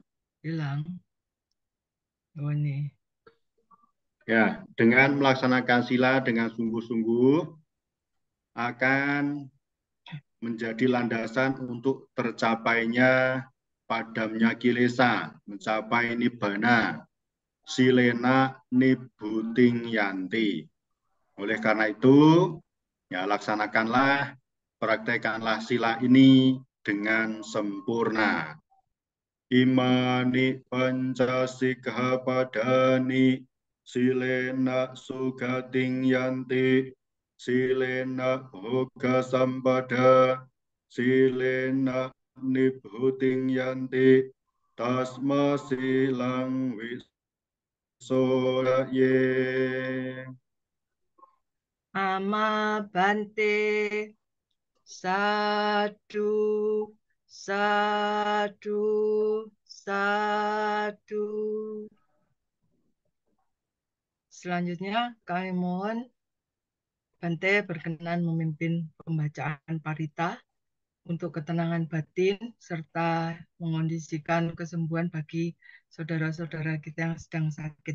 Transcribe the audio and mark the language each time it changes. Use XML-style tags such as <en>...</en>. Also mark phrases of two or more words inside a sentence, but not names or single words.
<id>hilang. Oh nih. Ya, dengan melaksanakan sila dengan sungguh-sungguh akan menjadi landasan untuk tercapainya padamnya kilesa, mencapai nibbana,</id> <pi>silena nibbuting yanti.</pi> <id>Oleh karena itu, ya laksanakanlah, praktekkanlah sila ini dengan sempurna.</id> <pi>Imani pancasikha padani silena sugating yanti silena bhoga sampada silena nibhuting yanti tasma silang wisodaye. Ama Bante. Satu, satu, satu.</pi> <id>Selanjutnya kami mohon Bante berkenan memimpin pembacaan parita untuk ketenangan batin serta mengondisikan kesembuhan bagi saudara-saudara kita yang sedang sakit.</id>